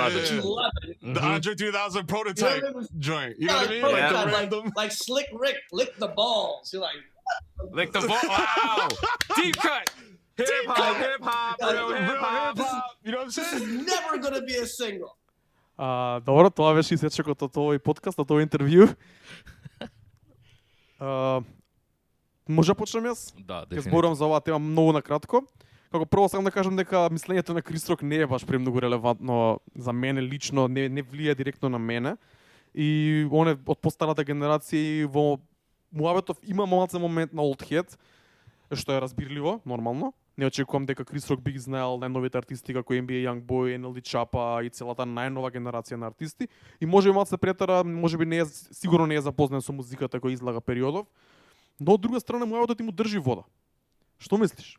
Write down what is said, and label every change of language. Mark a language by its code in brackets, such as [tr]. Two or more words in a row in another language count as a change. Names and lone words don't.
[en] But you love it. The Mhm. Andre 3000 prototype You know, joint. You know what I mean? like, Like the prototype, random. like Slick Rick, lick the balls. You're like, Like the wow. Deep cut. Hip hop, hip hop, real hip Real hop. hip-hop. You know what I'm this is saying? never gonna be a single. [mk] Добро, тоа беше исечокот од овој подкаст, од овој интервју. Може да почнем јас? Да, Ќе дефинитивно. зборувам за оваа тема многу накратко. Како прво сакам да кажам дека мислењето на Крис Рок не е баш премногу релевантно за мене лично, не влија директно на мене. И он е од постарата генерација и во муабетов има малце момент на [en] old head, [mk] што е разбирливо, нормално. Не очекувам дека Крис Рок би ги знаел најновите артисти како NBA Youngboy, NLD Chapa и целата најнова генерација на артисти. И може би малку се претера, може би не е, сигурно не е запознат со музиката која излага периодов. Но од друга страна муавето ти му држи вода. Што мислиш?